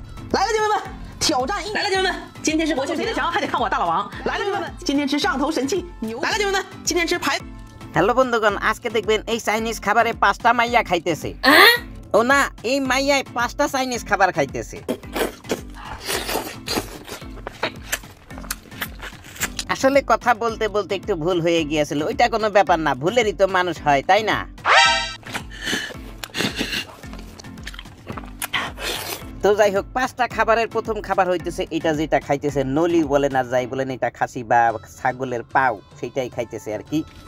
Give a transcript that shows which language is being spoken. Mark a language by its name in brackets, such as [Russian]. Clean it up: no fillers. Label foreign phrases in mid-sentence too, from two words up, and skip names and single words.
[Chinese] 来了，姐妹们，挑战来了，姐妹们，今天是国庆谁最强，还得看我大老王。来了，姐妹们，今天吃上头神器牛。来了，姐妹们，今天吃排。 [Bangla] হ্যালো বন্ধুগণ, আজকে দেখবেন এই চাইনিজ খাবারে 5টা মাইয়া খাইতেছে। ও না, এই মাইয়ায় 5টা চাইনিজ খাবার খাইতেছে। আসলে কথা বলতে বলতে একটু ভুল হয়ে গিয়েছিল। ওইটা কোনো ব্যাপার না, ভুলেরই তো মানুষ হয়, তাই না? তো যাই হোক, 5টা খাবারের প্রথম খাবার হইতেছে এটা, যেটা খাইতেছে নলি বলেন আর যাই বলেন, এটা খাসি বা ছাগলের পাও, সেটাই খাইতেছে আর কি।